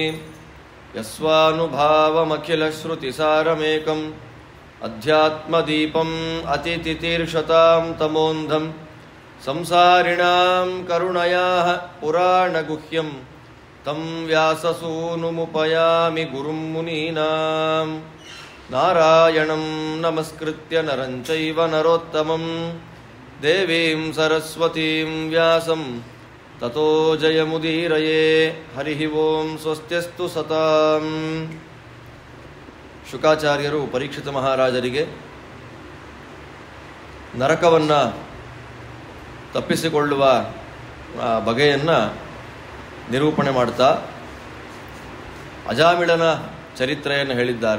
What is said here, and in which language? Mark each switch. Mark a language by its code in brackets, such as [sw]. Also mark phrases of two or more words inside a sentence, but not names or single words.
[sa] यस्वानुभावमखिलश्रुतिसारमेकम् अध्यात्मदीपम् अतितितीर्षतां तमोन्धं संसारिणां करुणयाः पुराणगुह्यं तं व्याससूनुमुपयामि गुरुं मुनीनां। नारायणं नमस्कृत्य नरं चैव नरोत्तमं देवीं सरस्वतीं व्यासं ततो जयमुदीरये। हरिः ओಂ ಸ್ವಸ್ತ್ಯಸ್ತು ಸತಾಂ. [kn] ಶುಕಾಚಾರ್ಯರು ಪರೀಕ್ಷಿತ ಮಹಾರಾಜರಿಗೆ ನರಕವನ್ನು ತಪ್ಪಿಸಿಕೊಳ್ಳುವ ಬಗೆಯನ್ನು ನಿರೂಪಣೆ ಮಾಡ್ತಾ ಅಜಾಮಿಳನ ಚರಿತ್ರೆಯನ್ನು ಹೇಳಿದ್ದಾರೆ.